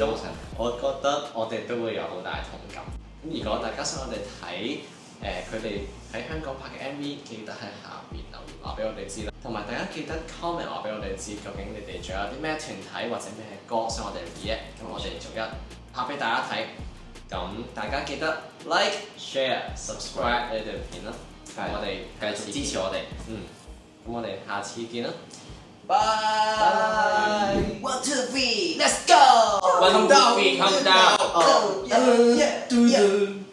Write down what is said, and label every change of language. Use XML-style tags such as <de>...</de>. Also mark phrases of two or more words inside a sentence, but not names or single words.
<yue>我覺得我哋都會有好大同感。咁如果大家想我哋睇佢哋喺香港拍嘅 MV，記得喺下邊留言話俾我哋知啦。同埋大家記得 comment 話俾我哋知，究竟你哋仲有啲咩團體或者咩歌想我哋 react，咁我哋逐一拍俾大家睇。咁大家記得</yue> <en>like、share、subscribe</en> <yue>呢條片啦。我哋繼續支持我哋。咁我哋下次見啦。 Bye.</yue> <en>1 2 3 Let's go. One, two, three, count down. Oh, yeah, yeah, yeah.</en>